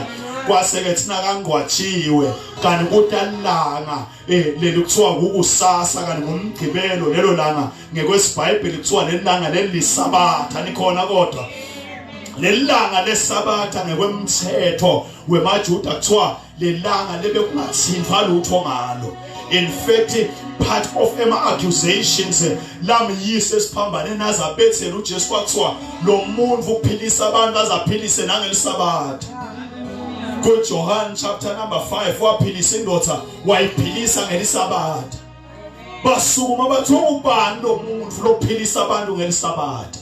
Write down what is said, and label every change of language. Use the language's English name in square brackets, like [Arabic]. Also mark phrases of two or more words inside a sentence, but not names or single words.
[Swati] Kwase ke thina kangcwatshiwe kanti kutalanga leli kuthiwa kukusasa kanti ngomgcibelo lelo langa ngekwesiBhayibheli kuthiwa lelilanga lelisabatha nikhona kodwa lelanga lesabatha ngekwemthetho wemaJuda kuthiwa lelanga lebe kungathintwa lutho ngalo. [English] In fact part of accusations [Swati] lamyise esiphambane nazabethela uJesu kwathiwa lo muntu uphilisa abantu azaphilise nangelisabatha. KuJohn [English] chapter number 5 [Swati] waphilisa indoda wayiphilisa ngelisabatha. Basukuma bathi ubani lo muntu lophilisa abantu ngelisabatha.